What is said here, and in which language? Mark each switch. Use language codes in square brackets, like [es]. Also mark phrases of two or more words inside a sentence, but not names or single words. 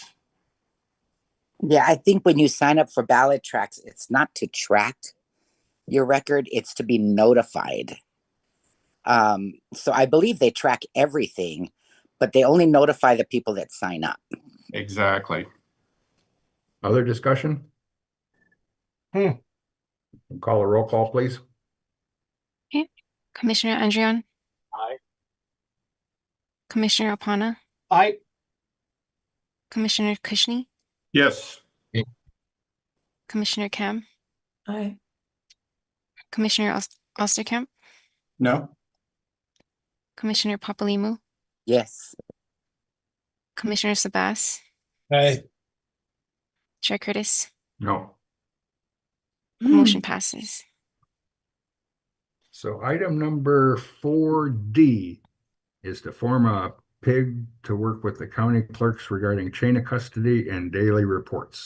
[en] Yeah, I think when you sign up for ballot tracks, it's not to track your record, it's to be notified. So I believe they track everything, but they only notify the people that sign up. Exactly. Other discussion? Call a roll call, please. Okay. Commissioner Andrion? Aye. Commissioner Apana? Aye. Commissioner Kushney? Yes. Commissioner Kam? Aye. Commissioner Osterkamp? No. Commissioner Papalimu? Yes. Commissioner Sabas? Aye. Chair Curtis? No. Motion passes. So item number 4D is to form a PIG to work with the county clerks regarding chain of custody and daily reports.